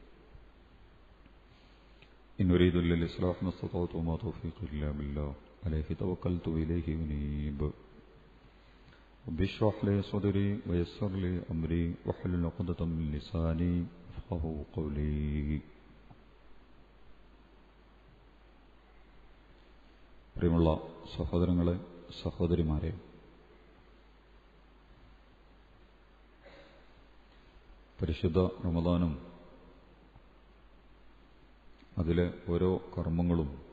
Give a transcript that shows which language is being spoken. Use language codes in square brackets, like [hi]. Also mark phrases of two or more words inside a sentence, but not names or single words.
[ar] إن أريد إلا الإصلاح ما استطعت وما توفيقي إلا بالله عليه توكلت وإليه أنيب. رب اشرح لي صدري ويسر لي أمري واحلل عقدة من لساني يفقهوا قولي. [ml] പ്രിയമുള്ള സഹോദരങ്ങളെ, സഹോദരിമാരെ, പരിശുദ്ധ റമദാനും അതിലെ ഓരോ കർമ്മങ്ങളും